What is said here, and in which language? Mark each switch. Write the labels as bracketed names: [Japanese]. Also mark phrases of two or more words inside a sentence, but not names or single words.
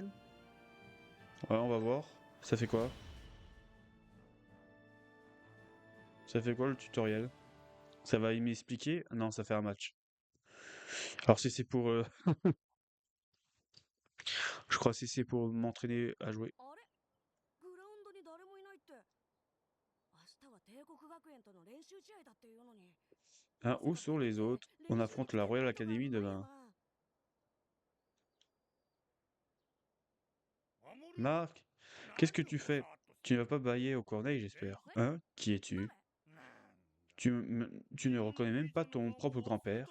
[French] Ouais, on va voir. Ça fait quoi? Ça fait quoi le tutoriel? Ça va m'expliquer? Non, ça fait un match. Alors si c'est pour... je crois que si c'est pour m'entraîner à jouer. [Japanese] あれグラウンドに誰もいないって明日は帝国学園との練習試合だっていうのに [French] Hein, où sont les autres? On affronte la Royal Academy demain. Marc, qu'est-ce que tu fais? Tu ne vas pas bailler au corneille, j'espère. Hein? Qui es-tu? Tu ne reconnais même pas ton propre grand-père?